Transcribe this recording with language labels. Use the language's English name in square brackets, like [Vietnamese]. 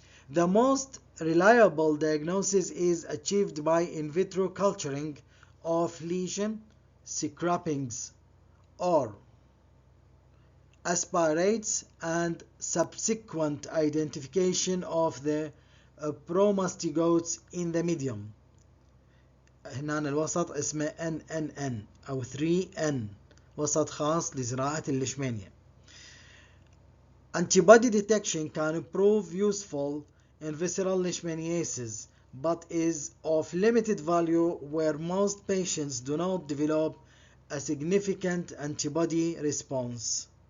[English] The most reliable diagnosis is achieved by in vitro culturing of lesion, scrapings, or aspirates, and subsequent identification of the promastigotes in the medium. [Arabic] هنا الوسط اسمه NNN أو 3N، وسط خاص لزراعة الليشمانيا. [English] Antibody detection can prove useful in visceral leishmaniasis, but is of limited value where most patients do not develop a significant antibody response.